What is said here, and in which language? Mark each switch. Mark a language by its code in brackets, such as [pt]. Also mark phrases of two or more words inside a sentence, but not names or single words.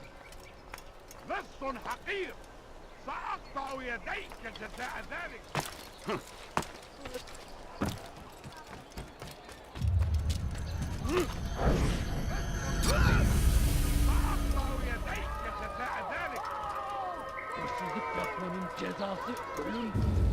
[tr] Nasıl hakir? [ar] سأقطع يديك جزاء ذلك. سأقطع يديك جزاء ذلك. [tr] Hırsızlık yapmanın cezası ölümdür.